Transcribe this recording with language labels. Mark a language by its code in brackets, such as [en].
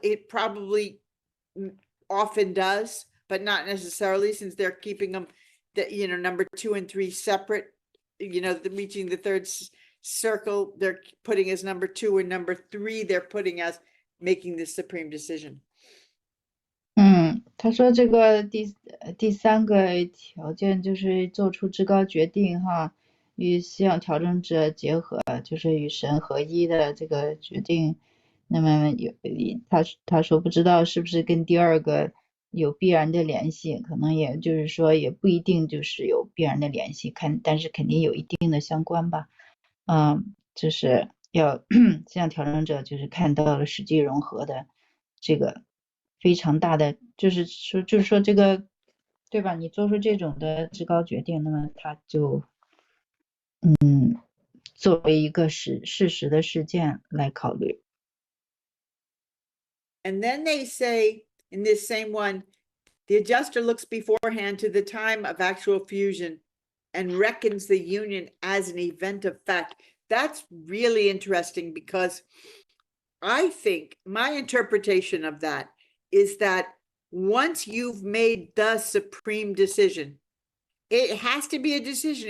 [en] It probably often does, but not necessarily, since they're keeping them, number 2 and 3 separate. Reaching the third circle, they're putting as number 2, and number 3 they're putting as making the supreme decision. [zh] 他说这个第三个条件就是做出至高决定哈，与思想调整者结合，就是与神合一的这个决定。那么他说不知道是不是跟第二个有必然的联系，可能也就是说也不一定就是有必然的联系，但是肯定有一定的相关吧。就是要思想调整者就是看到了实际融合的这个非常大的，就是说这个对吧？你做出这种的至高决定，那么他就作为一个事实的事件来考虑。 [en] And then they say in this same one, the adjuster looks beforehand to the time of actual fusion and reckons the union as an event of fact. That's really interesting, because I think my interpretation of that is that once you've made the supreme decision, it has to be a decision.